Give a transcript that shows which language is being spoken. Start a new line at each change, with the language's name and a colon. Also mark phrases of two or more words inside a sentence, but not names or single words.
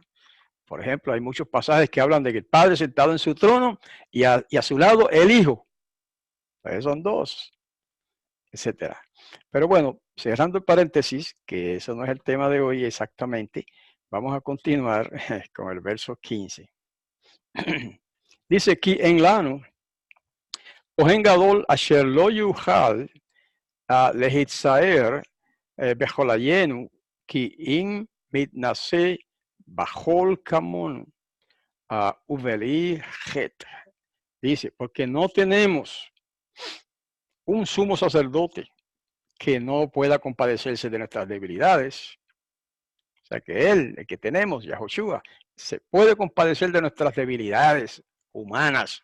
Spanish: Por ejemplo, hay muchos pasajes que hablan de que el Padre sentado en su trono y a su lado el Hijo. Entonces son dos, etcétera. Pero bueno, cerrando el paréntesis, que eso no es el tema de hoy exactamente, vamos a continuar con el verso 15. Dice aquí
Hebrew: אין לנו, כהן גדול אשר לא יוכל להצטער בחוליינו, כי אם מתנשא בכל כמונו ובלי חטא.
Spanish: Dice, porque no tenemos un sumo sacerdote que no pueda compadecerse de nuestras debilidades. O sea que él, el que tenemos, Yahushua, se puede compadecer de nuestras debilidades humanas.